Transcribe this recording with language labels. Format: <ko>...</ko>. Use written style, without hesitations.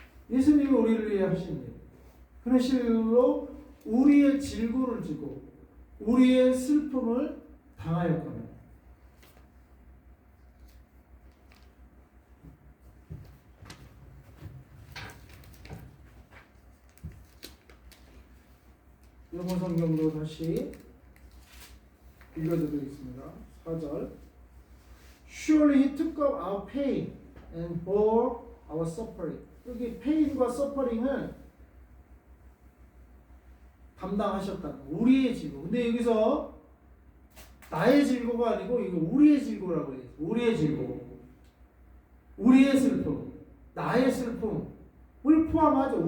<ko>예수님이 우리를 위해 하신 일. 그는 실로 우리의 질고를 지고 우리의 슬픔을 당하였거든. 영어 성경도 다시 읽어드리겠습니다.</ko> <en>4절 Surely he took up our pain and bore our suffering.</en> <ko>여기 pain과 suffering을 담당하셨다. 우리의 질고. 근데 여기서 나의 질고가 아니고 이거 우리의 질고라고 해요. 우리의 즐거움, 우리의 슬픔, 나의 슬픔을 포함하죠.</ko>